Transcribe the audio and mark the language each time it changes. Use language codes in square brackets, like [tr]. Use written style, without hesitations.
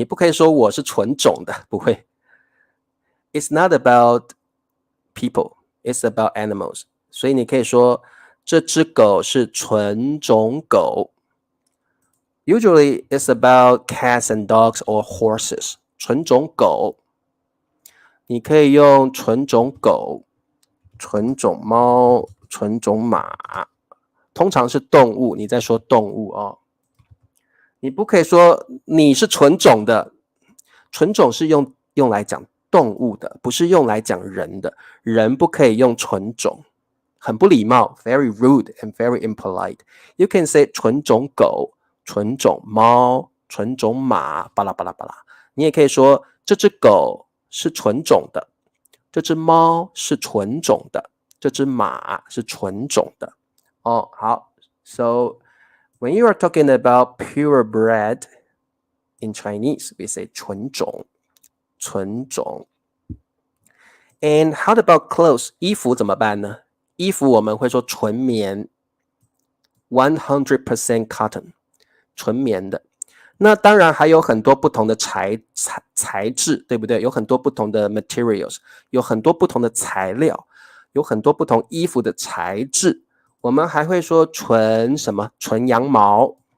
[zh] 你不可以说我是纯种的，不会。 [en] It's not about people, it's about animals. [zh] 所以你可以说这只狗是纯种狗。 [en] Usually, it's about cats and dogs or horses. [zh] 纯种狗，你可以用纯种狗、纯种猫、纯种马。通常是动物，你在说动物哦。你不可以说你是纯种的，纯种是用来讲动物的，不是用来讲人的。人不可以用纯种，很不礼貌 ， [en] very rude and very impolite. You can say [zh] 纯种狗、纯种猫、纯种马，巴拉巴拉巴拉。你也可以说这只狗是纯种的，这只猫是纯种的，这只马是纯种的。哦，好 [en] ，So when you are talking about purebred in Chinese, we say [zh] 纯种，纯种。 [en] And how about clothes? [zh] 衣服怎么办呢？衣服我们会说纯棉 ， [en] 100% cotton， [zh] 纯棉的。那当然还有很多不同的材质，对不对？有很多不同的 materials， 有很多不同的材料，有很多不同衣服的材质。我们还会说纯什么？纯羊毛，